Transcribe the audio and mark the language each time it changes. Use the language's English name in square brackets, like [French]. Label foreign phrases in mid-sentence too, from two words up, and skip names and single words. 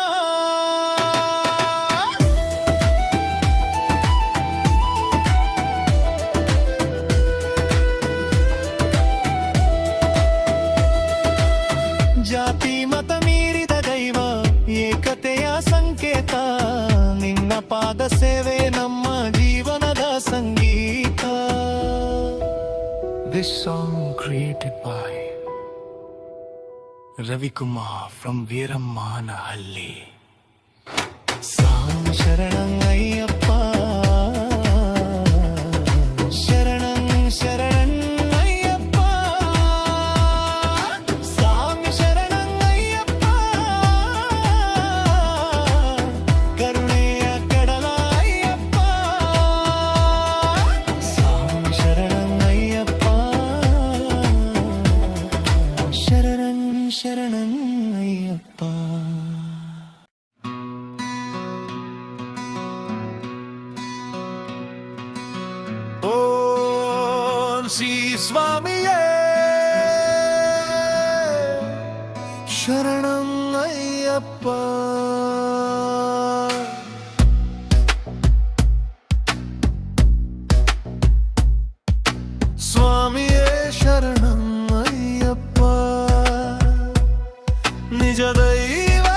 [Kannada] ಜಾತಿ ಮತ ಮೀರಿದ ದೈವ ಏಕತೆಯ ಸಂಕೇತ ನಿನ್ನ ಪಾದ ಸೇವೆ ನಮ್ಮ ಜೀವನದ ಸಂಗೀತ. [English] This song created by Ravi Kumar from Veerammanahalli. [Kannada] ಸ್ವಾಮಿ ಶರಣಂ ಅಯ್ಯಪ್ಪ ಶರಣಂ ಶರಣಂ ಅಯ್ಯಪ್ಪ ಸ್ವಾಮಿ ಶರಣಂ ಅಯ್ಯಪ್ಪ ಕರುಣೆಯ ಕಡಲ ಅಯ್ಯಪ್ಪ ಸ್ವಾಮಿ ಶರಣಂ ಅಯ್ಯಪ್ಪ ಶರಣಂ ಶರಣಂ ಅಯ್ಯಪ್ಪ. ಓಂ ಶ್ರೀ ಸ್ವಾಮಿಯೇ ಶರಣಂ ಅಯ್ಯಪ್ಪ ಸ್ವಾಮಿಯೇ ಶರಣಂ ಅಯ್ಯಪ್ಪ ನಿಜ ದೈವ